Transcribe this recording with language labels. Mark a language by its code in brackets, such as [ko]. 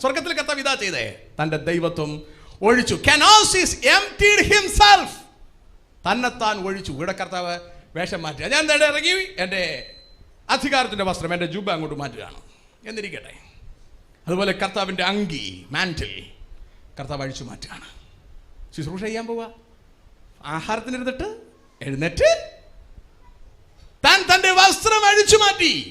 [ml] സ്വർഗത്തിൽ കർത്താവ് ഇതാ ചെയ്തേ, തന്റെ ദൈവത്വം ഒഴിച്ചു. [en] Kenosis emptied himself. [ml] തന്നെത്താൻ ഒഴിച്ചു. ഇവിടെ കർത്താവ് വേഷം മാറ്റുക. ഞാൻ എന്താ ഇറങ്ങി എൻ്റെ അധികാരത്തിന്റെ വസ്ത്രം, എൻ്റെ ജുബ അങ്ങോട്ട് മാറ്റുകയാണ് എന്നിരിക്കട്ടെ. അതുപോലെ കർത്താവിന്റെ അങ്കി, മാന്റിൽ കർത്താവ് അഴിച്ചു മാറ്റുകയാണ്. ശുശ്രൂഷ ചെയ്യാൻ പോവുക. ആഹാരത്തിനിരുന്നിട്ട് എഴുന്നേറ്റ് താൻ തന്റെ വസ്ത്രം അഴിച്ചു മാറ്റി.